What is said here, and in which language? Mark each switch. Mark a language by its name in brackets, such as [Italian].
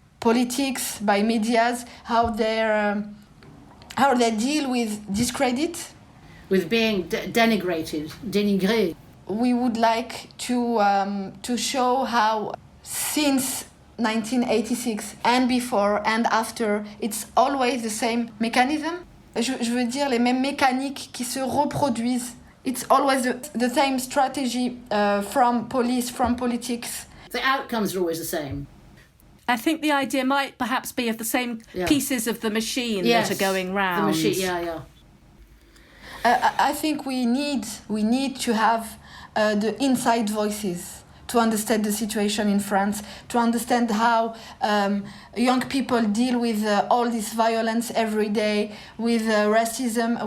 [English] politics, by medias, how they deal with discredit. With being denigrated, dénigré. We would like to show how since 1986 and before and after, it's always the same mechanism. [French] Je veux dire les mêmes mécaniques qui se reproduisent. [English] It's always the same strategy from police, from politics. The outcomes are always the same. I think the idea might perhaps be of the same pieces of the machine that are going round. The machine, yeah. I think we need to have the inside voices to understand the situation in France, to understand how young people deal with all this violence every day, with racism.